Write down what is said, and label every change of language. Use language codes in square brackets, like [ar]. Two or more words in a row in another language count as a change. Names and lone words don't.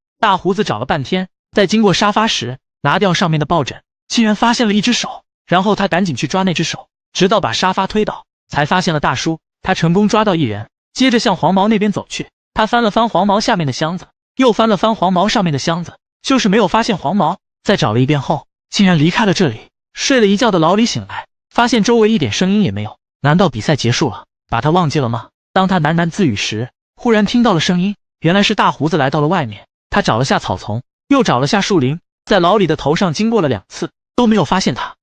[zh] 大鬍子找了半天，在經過沙發時，拿掉上面的抱枕，竟然發現了一隻手，然後他趕緊去抓那隻手，直到把沙發推倒，才發現了大叔。他成功抓到一人，接着向黃毛那邊走去。他翻了翻黄毛下面的箱子，又翻了翻黃毛上面的箱子，就是没有發现黃毛。在找了一遍後，竟然離開了這裡。睡了一覺的老李醒來，發現周圍一點聲音也沒有。難道比賽結束了，把他忘記了嗎？當他喃喃自語時，忽然聽到了聲音，原來是大鬍子來到了外面。他找了下草叢，又找了下樹林，在老李的頭上經過了2次，都沒有發現他。